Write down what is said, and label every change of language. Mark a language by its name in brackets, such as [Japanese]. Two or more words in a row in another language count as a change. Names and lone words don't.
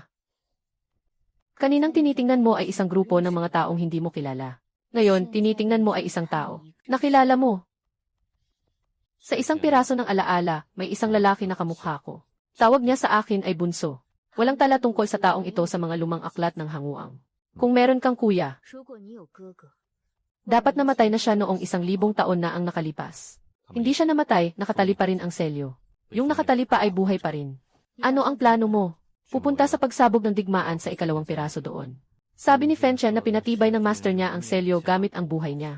[Filipino] Kaninang tinitingnan mo ay isang grupo ng mga taong hindi mo kilala. Ngayon, tinitingnan mo ay isang tao. Nakilala mo. Sa isang piraso ng alaala, may isang lalaki na kamukha ko. Tawag niya sa akin ay Bunso. Walang tala tungkol sa taong ito sa mga lumang aklat ng hanguang. Kung meron kang kuya, [Chinese] 如果你有哥哥， [Filipino] dapat namatay na siya noong 1,000 taon na ang nakalipas. Hindi siya namatay, nakatali pa rin ang selyo. Yung nakatali pa ay buhay pa rin. Ano ang plano mo? Pupunta sa pagsabog ng digmaan sa 2 piraso doon. Sabi ni Fenchen na pinatibay ng master niya ang selyo gamit ang buhay niya.